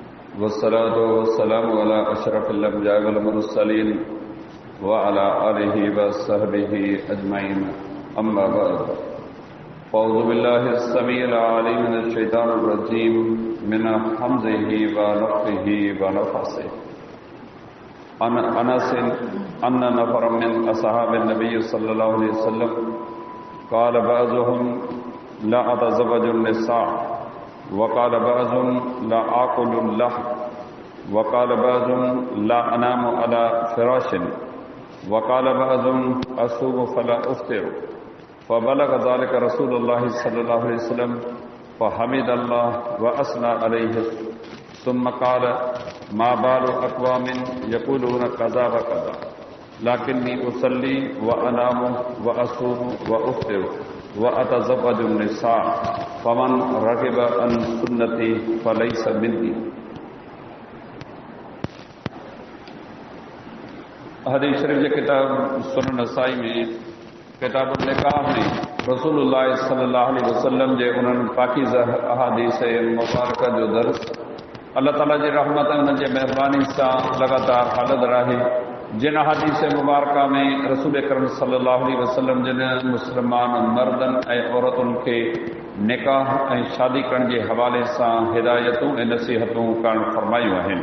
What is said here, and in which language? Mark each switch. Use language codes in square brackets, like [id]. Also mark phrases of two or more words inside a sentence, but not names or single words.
[ar] والصلاة والسلام على أشرف الأنبياء والمرسلين وعلى آله وصحبه أجمعين أما بعد أعوذ بالله السميع العليم من الشيطان الرجيم من همزه ونفخه ونفثه عن أنس أن نفرا من أصحاب النبي صلى الله عليه وسلم قال بعضهم لا أتزوج النساء وقال بعضهم لا آكل اللحم وقال بعضهم لا أنام على فراش وقال بعضهم أصوم فلا أفطر فبلغ ذلك رسول الله صلى الله عليه وسلم فحمد الله وأثنى عليه ثم قال ما بال أقوام يقولون كذا وكذا لكني أصلي وأنام وأصوم وأفطر وأتزوج النساء فمن رغب عن سنتي فليس مني. [sd] हदीस शरीफ जे किताब सुनन नसाई में किताब निकाह में [ar] رسول الله صلى الله عليه وسلم [sd] जे उन्हनि पाकीज़ा अहादीस मुबारक जो दर्स अल्लाह ताला जी रहमत उन जे मेहरबानी सां लगातार हलंदड़ रहे। जिन अहादीस मुबारक में [ar] رسول أكرم صلى الله عليه وسلم [sd] जिन मुस्लमान मर्दन ऐं औरतुनि खे निकाह ऐं शादी करण जे हवाले सां हिदायतूं ऐं नसीहतूं करणु फरमायूं आहिनि।